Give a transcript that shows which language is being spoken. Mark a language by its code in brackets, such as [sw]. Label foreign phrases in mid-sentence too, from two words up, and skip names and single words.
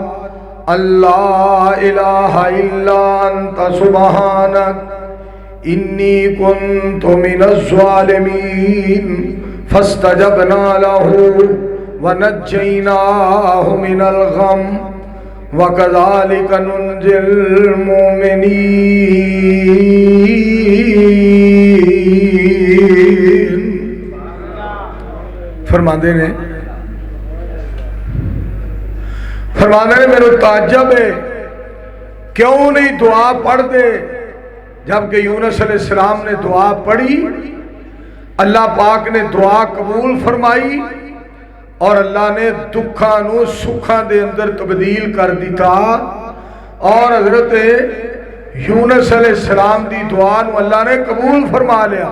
[ar] لا إله إلا أنت سبحانك إني كنت من الظالمين فاستجبنا له ونجيناه من الغم وكذلك ننجي المؤمنين. [pa] فرماتے نے میرے تعجب ہے کیوں نہیں دعا پڑھتے، جبکہ یونس علیہ السلام نے دعا پڑھی، اللہ پاک نے دعا قبول فرمائی اور اللہ نے دکھا نوں سکھا دے اندر تبدیل کر دتا اور حضرت یونس علیہ السلام دی دعا نوں اللہ نے قبول فرما لیا.